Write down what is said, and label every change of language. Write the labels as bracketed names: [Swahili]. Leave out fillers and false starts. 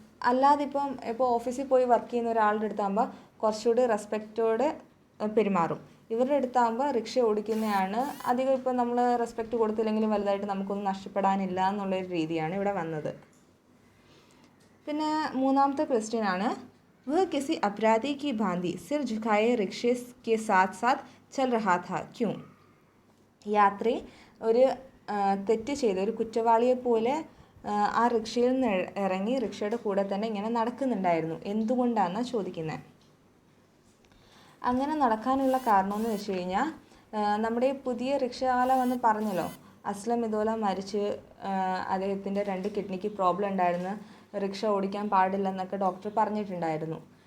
[Malayalam] അല്ലാതെ ഇപ്പോൾ ഓഫീസിൽ പോയി വർക്ക് ചെയ്യുന്ന ഒരാളുടെ അടുത്താകുമ്പോൾ കുറച്ചുകൂടി റെസ്പെക്റ്റോടെ പെരുമാറും. ഇവരുടെ അടുത്താകുമ്പോൾ റിക്ഷ ഓടിക്കുന്നതാണ് അധികം, ഇപ്പോൾ നമ്മൾ റെസ്പെക്റ്റ് കൊടുത്തില്ലെങ്കിലും വലുതായിട്ട് നമുക്കൊന്നും നഷ്ടപ്പെടാനില്ല എന്നുള്ളൊരു രീതിയാണ് ഇവിടെ വന്നത്. പിന്നെ 3-ാമത്തെ ക്വസ്റ്റ്യൻ ആണ്, [Hindi] वह किसी अपराधी की भांति सिर झुकाए रिक्शे के साथ साथ चल रहा था क्यों? [Malayalam] യാത്രി ഒരു തെറ്റ് ചെയ്ത് ഒരു കുറ്റവാളിയെ പോലെ ആ റിക്ഷയിൽ നിന്ന് ഇറങ്ങി റിക്ഷയുടെ കൂടെ തന്നെ ഇങ്ങനെ നടക്കുന്നുണ്ടായിരുന്നു. എന്തുകൊണ്ടാണെന്നാണ് ചോദിക്കുന്നത്. അങ്ങനെ നടക്കാനുള്ള കാരണമെന്ന് വെച്ച് കഴിഞ്ഞാൽ നമ്മുടെ ഈ പുതിയ റിക്ഷാവാല വന്ന് പറഞ്ഞല്ലോ, അസ്ലം ഇതുപോലെ മരിച്ച് അദ്ദേഹത്തിൻ്റെ 2 കിഡ്നിക്ക് പ്രോബ്ലം ഉണ്ടായിരുന്നു, റിക്ഷ ഓടിക്കാൻ പാടില്ലെന്നൊക്കെ ഡോക്ടർ പറഞ്ഞിട്ടുണ്ടായിരുന്നു.